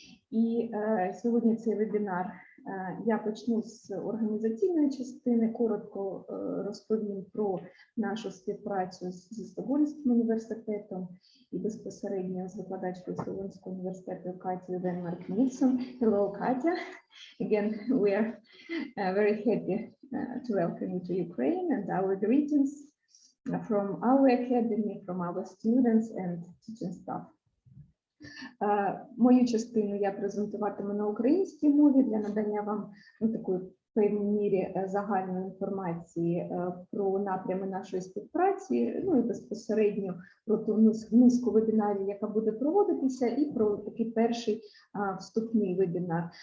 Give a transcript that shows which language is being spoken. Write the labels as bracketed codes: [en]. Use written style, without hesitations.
[uk] І сьогодні цей вебінар я почну з організаційної частини, коротко розповім про нашу співпрацю зі Стокгольмським університетом і безпосередньо з викладачкою Стокгольмського університету Катею Венмарк-Нільссон. [en] Hello, Katya. Again, we are very happy to welcome you to Ukraine, and our greetings from our academy, from our students and teaching staff. [uk] Мою частину я презентуватиму на українській мові для надання вам такої в певній мірі загальної інформації про напрями нашої співпраці, ну і безпосередньо про ту низку вебінарів, яка буде проводитися, і про такий перший вступний вебінар.